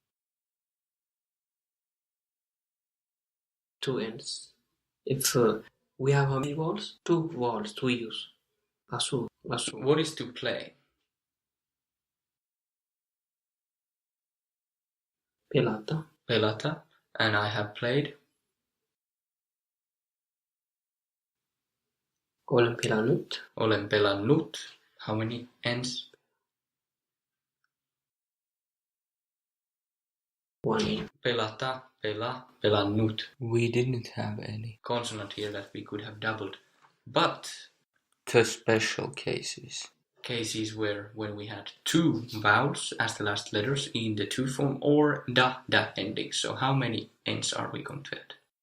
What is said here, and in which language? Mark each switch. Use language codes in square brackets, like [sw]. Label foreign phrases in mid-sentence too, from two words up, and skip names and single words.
[en] 2 N's. If we have how many vowels? 2 vowels to use. [fi] Asuu. Asuu. [en] What is to play? [fi] Pelata. Pelata. [en] And I have played. [fi] Olen pelannut. Olen pelannut. [en] How many N's? 1 N. [fi] Pelata, pela, pelannut. [en] We didn't have any consonant here that we could have doubled. But the special cases where when we had two vowels as the last letters in the to form or da ending. So how many N's are we going to add?